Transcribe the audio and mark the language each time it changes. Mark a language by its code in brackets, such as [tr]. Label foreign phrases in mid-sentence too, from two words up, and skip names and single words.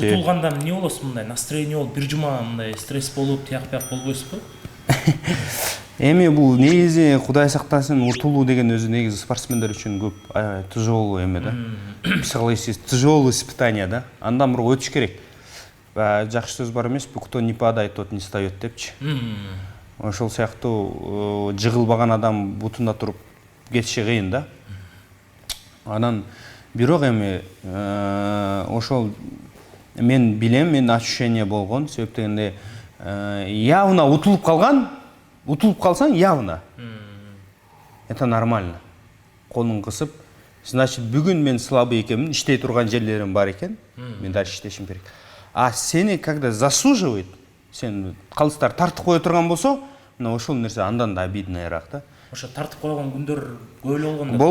[ky] Утулганда эмне болосуз мындай? Настроение болуп, бир жума мындай стресс болуп, тияк-бияк болбойсузбу? Эми бул негизи Кудай сактасын, утулуу деген өзү негизи спортсмендер үчүн көп тяжелый эме да. [ru] Психологически тяжелый испытание да. [ky] Андан бирок өтүш керек. Жакшы сөз бар эмеспи? [ru] Кто не падает, тот не встаёт депчи. [ky] Ошол сыяктуу жыгылбаган адам бутунда туруп кетиши кыйын да. Анан бирок эми ошол мен билем, мен ощущение болгон, себеп дегенде явно утулуп калсаң явно. [ru] Это нормально. [ky] Колун кысып, значит, бүгүн мен слабый экенмин, иштей турган жерлерим бар экен, мен дальше иштешим керек. А сени [ru] когда засуживает, [ky] сен калыстар тартып кое турган болсо, мына ошол нерсе андан да обидныйраак да. ошо тартып койгон күндөр көп эле болгон да.